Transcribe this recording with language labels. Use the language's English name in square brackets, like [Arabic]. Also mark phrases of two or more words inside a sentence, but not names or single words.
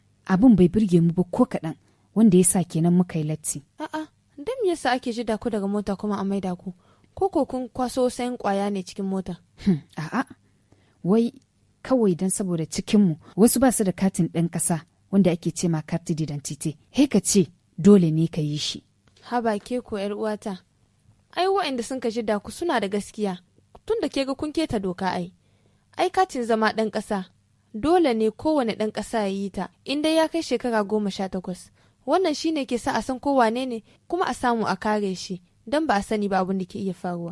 [Hausa] Abin bai birge mu ba ko kaɗan, wanda ya sa kenan muka yi latti. A'a, dan me yasa ake jida ku daga mota kuma a maida ku? Ko kun kwaso sayan kwaya ne cikin mota? A'a, wai kawai dan saboda cikinmu wasu ba su da katin ɗan ƙasa wanda ake ce ma [French] karti d'identité. [Hausa] He ka ce dole ne ka yi shi. Haba ke ko yar uwata. Ai wa'anda sun ka jida ku suna da gaskiya. Tun da ke ga kun keta doka ai. Ai katin zama ɗan ƙasa. Dole ne kowane ɗan ƙasa ya yi ta, inda ya kai shekara 18. Wannan shi ne ke sa a san ko wane ne kuma a samu a kare shi, don ba a sani ba abin da ke iya faruwa.